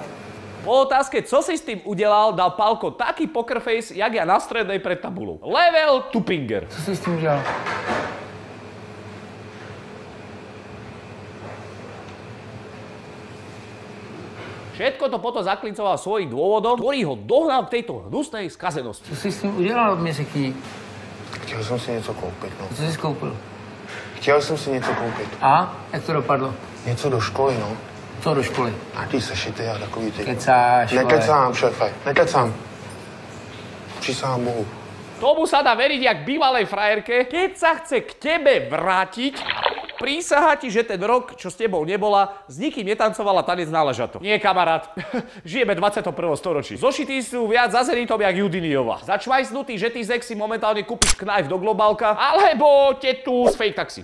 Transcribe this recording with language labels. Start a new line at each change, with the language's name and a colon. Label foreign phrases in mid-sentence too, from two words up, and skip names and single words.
Slovak: Po otázke, co si s tým udelal, dal Pálko taký
English: poker face,
Slovak: jak ja na strednej pred tabulou. Level Tupinger.
Czech: Co si s tím udělal?
Slovak: Všetko to potom zaklincoval svojím dôvodom, ktorý ho dohnal k tejto hnusnej skazenosti.
Czech: Co si s tím udělal, mi řekni? Chtěl jsem si něco koupit, no. Co jsi koupil? Chtěl jsem si něco koupit. A? Jak to dopadlo? Něco do školy, no. Co do školy? Nějaký sešity a takový ty. Kecáš, Nekecám, šéfe, nekecám. Přísahám Bohu.
Slovak: Tomu sa dá veriť jak bývalej frajerke, keď sa chce k tebe vrátiť, prísaha ti, že ten rok, čo s tebou nebola, s nikým netancovala tanec na ležato. Nie, kamarát. Žijeme 21. storočí. Zošití sú viac za zenitom jak Judiniova. Za čvajsnutý žetýzek si momentálne kúpiš knife do globálka, alebo tetu z fake taxi.